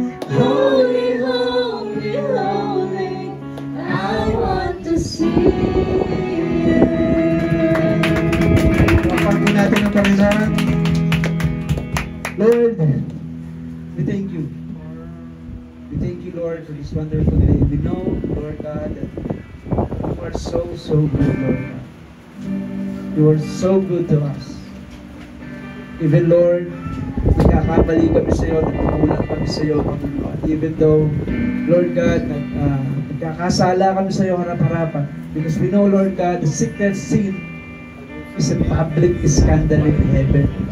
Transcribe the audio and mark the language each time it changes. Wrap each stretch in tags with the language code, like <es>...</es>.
<en>Holy, holy, holy, I want to see you.</en> <tl>Kapag natin ang Panginoon.</tl> <en>Lord, we thank you. We thank you, Lord, for this wonderful day. We know, Lord God, that you are so, so good, Lord God. You are so good to us. Even, Lord,</en> <tl>nagkakamali kami sa iyo, nagkukulang kami sa iyo, Panginoon.</tl> <en>Even though,</en> <tl>Lord God, nagkakasala kami sa iyo harap-harapan.</tl> <en>Because we know, Lord God, the secret sin is a public scandal in heaven.</en>